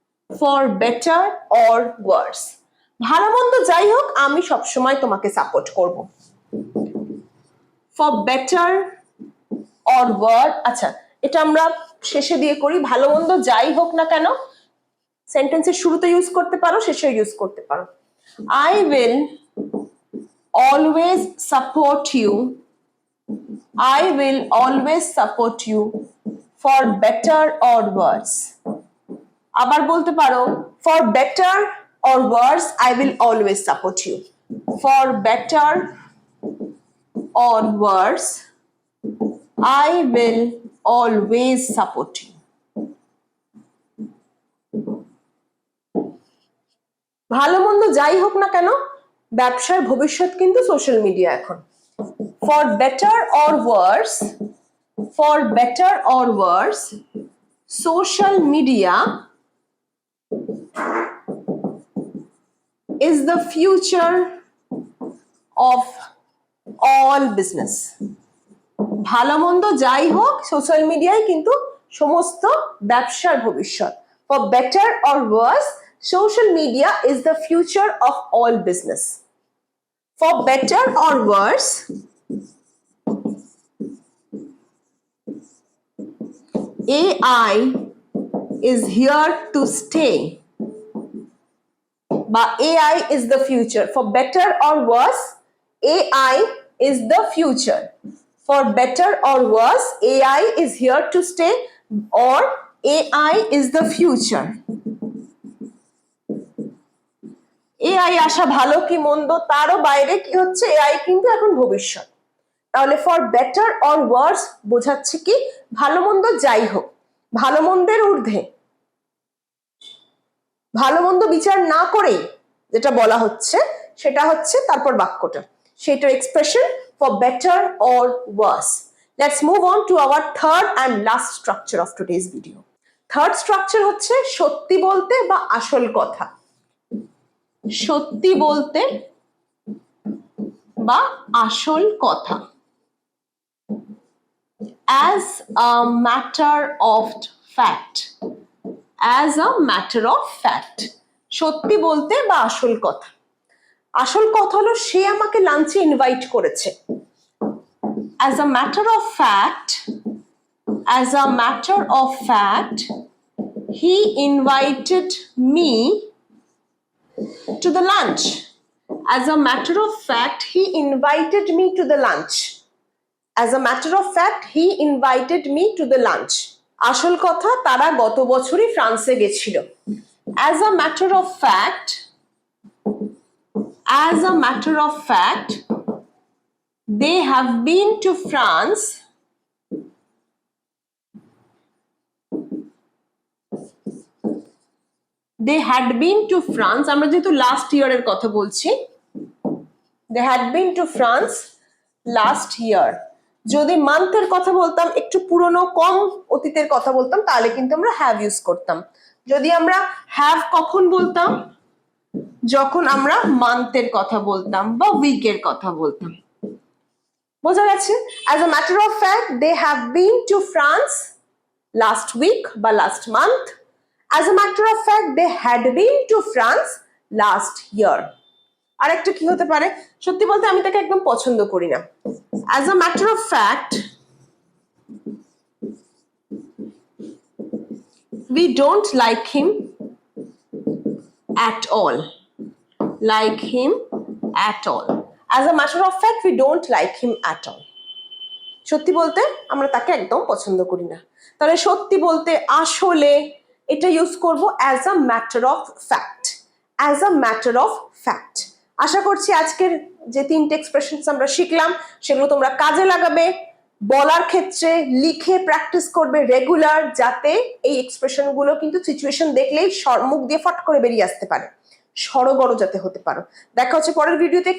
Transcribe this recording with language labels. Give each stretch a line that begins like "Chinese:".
English: for better or worse.
Bangla: ভালো মন্দ যাই হোক আমি সবসময় তোমাকে সাপোর্ট করব।
English: for better or worse,
Bangla: আচ্ছা এটা আমরা শেষে দিয়ে করি। ভালো মন্দ যাই হোক না কেন সেন্টেন্সের শুরুতে ইউজ করতে পারো, শেষে ইউজ করতে পারো।
English: I will always support you. I will always support you for better or worse.
Bangla: আবার বলতে পারো
English: for better or worse I will always support you. For better or worse I will always support you.
Bangla: ভালো মন্দ যাই হোক না কেন ব্যবসার ভবিষ্যৎ কিন্তু সোশ্যাল মিডিয়া এখন।
English: For better or worse, for better or worse, social media is the future of all business.
Bangla: ভালো মন্দ যাই হোক সোশ্যাল মিডিয়ায় কিন্তু সমস্ত ব্যবসার ভবিষ্যৎ।
English: For better or worse, social media is the future of all business. For better or worse, AI is here to stay, বা AI is the future. For better or worse, AI is the future. For better or worse, AI is here to stay, or AI is the future.
Bangla: AI আসা ভালো কি মন্দ তারও বাইরে কি হচ্ছে, AI কিন্তু এখন ভবিষ্যৎ। তাহলে ফর বেটার অর ওয়ার্স বোঝাচ্ছে কি ভালো মন্দ যাই হোক, ভালো মন্দের ঊর্ধ্বে, ভালো মন্দ বিচার না করেই যেটা বলা হচ্ছে সেটা হচ্ছে তারপর বাক্যটা, সেটার expression for better or Wars.
English: Let's move on to our third and last structure of today's video.
Bangla: Third structure হচ্ছে সত্যি বলতে বা আসল কথা। সত্যি বলতে বা আসল কথা।
English: As a matter of fact, as a matter of fact,
Bangla: সত্যি বলতে বা আসল কথা। আসল কথা হলো সে আমাকে লাঞ্চে ইনভাইট করেছে।
English: As a matter of fact, as a matter of fact, he invited me to the lunch. As a matter of fact, he invited me to the lunch. As a matter of fact, he invited me to the lunch.
Bangla: আসল কথা তারা গত বছরই ফ্রান্সে গেছিল।
English: As a matter of fact, as a matter of fact, they have been to France they had been to France,
Bangla: আমরা যেহেতু last ইয়ারের কথা বলছি,
English: they had been to France last year.
Bangla: যদি মান্থের কথা বলতাম, একটু পুরনো কম অতীতের কথা বলতাম, তাহলে কিন্তু আমরা হ্যাভ ইউজ করতাম। যদি আমরা হ্যাভ কখন বলতাম, যখন আমরা মান্থের কথা বলতাম বা উইকের কথা বলতাম। বোঝা গেছে?
English: As a matter of fact, they have been to France last week বা last month. As a matter of fact, they had been to France last year.
Bangla: আরেকটা কি হতে পারে, সত্যি বলতে আমি তাকে একদম পছন্দ করি না।
English: As a matter of fact, we don't like him at all. Like him at all. As a matter of fact, we don't like him at all.
Bangla: সত্যি বলতে আমরা তাকে একদম পছন্দ করি না। তাহলে সত্যি বলতে আসলে এটা ইউজ করব
English: as a matter of fact. As a matter of fact.
Bangla: আশা করছি আজকের যে তিনটে এক্সপ্রেশনস আমরা শিখলাম সেগুলো তোমরা কাজে লাগাবে, বলার ক্ষেত্রে লিখে প্র্যাকটিস করবে রেগুলার, যাতে এই এক্সপ্রেশন গুলো কিন্তু সিচুয়েশন দেখলেই মুখ দিয়ে ফট করে বেরিয়ে আসতে পারে, সরগর যাতে হতে পারো। দেখা হচ্ছে পরের ভিডিওতে।